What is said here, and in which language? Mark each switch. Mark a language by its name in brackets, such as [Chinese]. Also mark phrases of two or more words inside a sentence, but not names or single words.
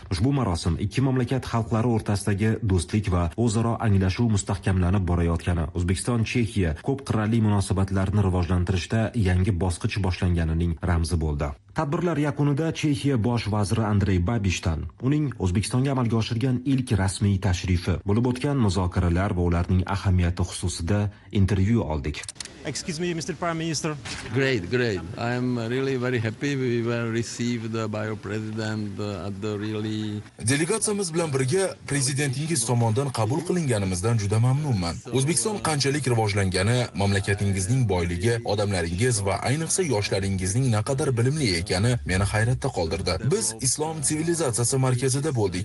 [Uzbek] Ushbu marosim ikki mamlakat xalqlari o'rtasidagi do'stlik va o'zaro anglashuv mustahkamlanib borayotgani, O'zbekiston-Chexiya ko'p qirrali munosabatlarni rivojlantirishda yangi bosqich boshlanganining ramzi bo'ldi. Tadbirlar yakunida Chexiya bosh vaziri Andrey Babishdan uning O'zbekistonga amalga oshirgan ilk rasmiy tashrifi, bo'lib o'tgan muzokaralar va ularning ahamiyati xususida intervyu oldik. [English] Excuse me, Mr. Prime Minister. Great. I am really very happy we were received by our president at the really. [Uzbek] Delegatsiyamiz bilan birga prezidentingiz tomonidan qabul qilinganimizdan juda mamnunman. O'zbekiston qanchalik rivojlangani, mamlakatingizning boyligi, odamlaringiz va ayniqsa yoshlaringizning naqadar bilimli ekani meni hayratda qoldirdi. Biz islom sivilizatsiyasi markazida bo'ldik.